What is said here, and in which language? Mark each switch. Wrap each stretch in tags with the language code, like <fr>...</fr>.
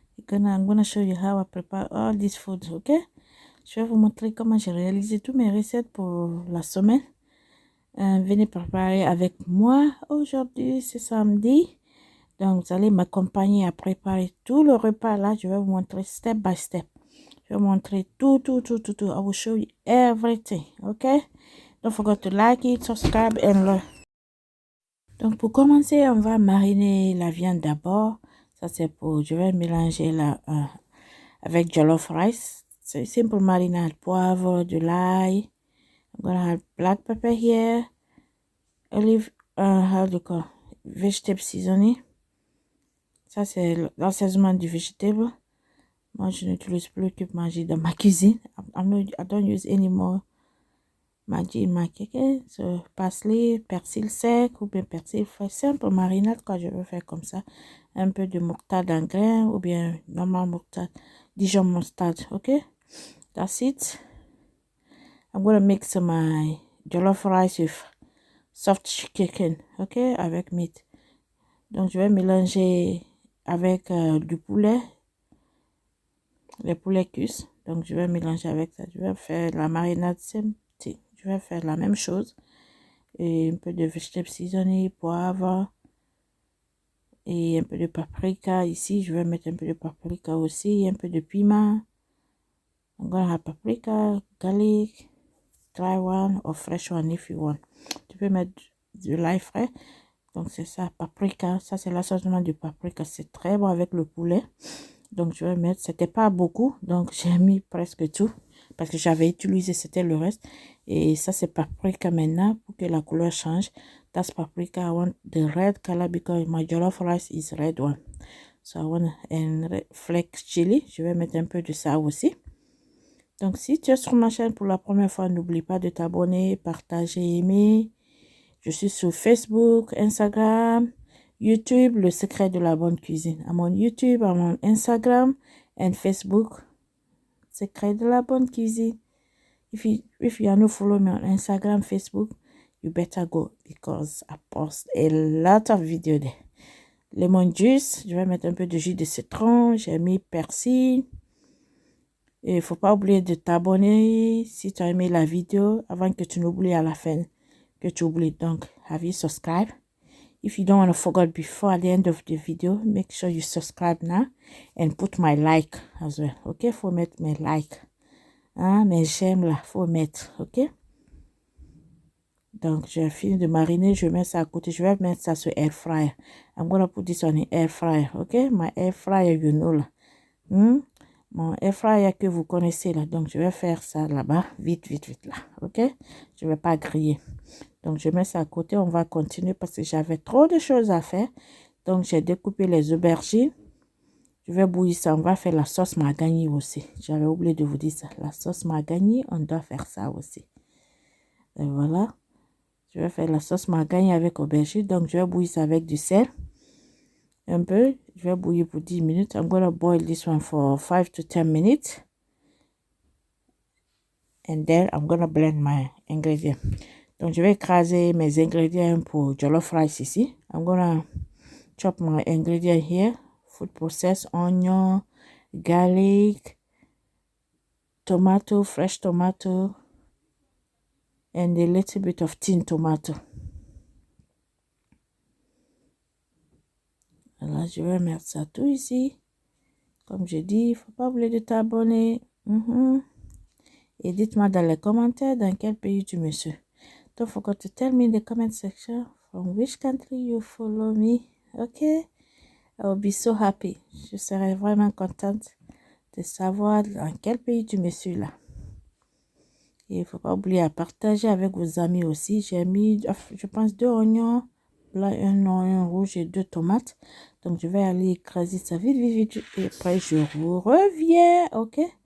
<en>I'm gonna show you how I prepare all these foods, ok?</en> <fr>Je vais vous montrer comment j'ai réalisé toutes mes recettes pour la semaine. Venez préparer avec moi. Aujourd'hui, c'est samedi. Donc, vous allez m'accompagner à préparer tout le repas là. Je vais vous montrer</fr> <en>step by step.</en> <fr>Je vais vous montrer tout.</fr> <en>I will show you everything, okay? Don't forget to like it, subscribe and learn.</en> <fr>Donc, pour commencer, on va mariner la viande d'abord. Ça, c'est pour... Je vais mélanger avec jollof rice. C'est simple marinade. Poivre, de l'ail.</fr> <en>I'm gonna have black pepper here. Olive, how do you call? Vegetable seasoning.</en> <fr>Ça, c'est l'assaisonnement du vegetable. Moi, je n'utilise plus que magie dans ma cuisine.</fr> <en>I don't use any more magie in my kitchen.</en> <fr>So, parsley, persil sec ou bien persil frais. Simple marinade quand je veux faire comme ça. Un peu de moutarde en grain ou bien normal moutarde.</fr> <en>Dijon mustard, okay? That's it. I'm going to mix my jollof rice with soft chicken, okay?</en> <fr>Avec meat. Donc, je vais mélanger avec du poulet. Les poulets cuits. Donc, je vais mélanger avec ça. Je vais faire la marinade simple. Je vais faire la même chose. Et un peu de vegetable seasoning, poivre. Et un peu de paprika. Ici, je vais mettre un peu de paprika aussi. Un peu de piment.</fr> <en>I'm gonna have paprika, garlic, dry one or fresh one if you want.</en> <fr>Tu peux mettre de l'ail frais. Donc, c'est ça, paprika. Ça, c'est l'assaisonnement du paprika. C'est très bon avec le poulet. Donc, je vais mettre, c'était pas beaucoup, donc j'ai mis presque tout, parce que j'avais utilisé, c'était le reste. Et ça, c'est paprika maintenant, pour que la couleur change.</fr> <en>That's paprika, I want the red color, because my jollof rice is red one. So, I want and flake chili,</en> <fr>je vais mettre un peu de ça aussi. Donc, si tu es sur ma chaîne pour la première fois, n'oublie pas de t'abonner, partager, aimer. Je suis sur Facebook, Instagram, YouTube, le secret de la bonne cuisine.</fr> <en>I'm on YouTube, I'm on Instagram and Facebook, secret de la bonne cuisine. If you are not following me on Instagram, Facebook, you better go because I post a lot of videos there.</en> <fr>Lemon juice, je vais mettre un peu de jus de citron, j'ai mis persil. Et il ne faut pas oublier de t'abonner si tu as aimé la vidéo avant que tu n'oublies à la fin, que tu oublies.</fr> <en>Donc, have you subscribed? If you don't want to forget before at the end of the video, make sure you subscribe now and put my like as well.</en> <fr>Ok, faut mettre mes like. Hein, mes j'aime là, faut mettre. Ok. Donc, j'ai fini de mariner, je mets ça à côté. Je vais mettre ça sur air fryer.</fr> <en>I'm gonna put this on the air fryer. Ok, my air fryer, you know là.</en> <fr>Mon air fryer que vous connaissez là. Donc, je vais faire ça là-bas, vite là. Ok, je vais pas griller. Donc, je mets ça à côté. On va continuer parce que j'avais trop de choses à faire. Donc, j'ai découpé les aubergines. Je vais bouillir ça. On va faire la sauce margagni aussi. J'avais oublié de vous dire ça. La sauce margagni, on doit faire ça aussi. Et voilà. Je vais faire la sauce margagni avec aubergine. Donc, je vais bouillir ça avec du sel. Un peu. Je vais bouillir pour 10 minutes.</fr> <en>I'm going to boil this one for 5 to 10 minutes. And then, I'm going to blend my ingredients.</en> <fr>Donc, je vais écraser mes ingrédients pour jollof rice ici.</fr> <en>I'm gonna chop my ingredient here. Food processed onion, garlic, tomato, fresh tomato, and a little bit of tin tomato.</en> <fr>Alors, je vais mettre ça tout ici. Comme je dis, il ne faut pas oublier de t'abonner. Et dites-moi dans les commentaires dans quel pays tu me suis.</fr> <en>Don't forget to tell me in the comment section from which country you follow me. Okay? I will be so happy.</en> <fr>Je serai vraiment contente de savoir dans quel pays tu me suis là. Et il ne faut pas oublier à partager avec vos amis aussi. J'ai mis, je pense, 2 oignons blancs, un oignon rouge et 2 tomates. Donc, je vais aller écraser ça vite. Et après, je vous reviens. Ok?</fr>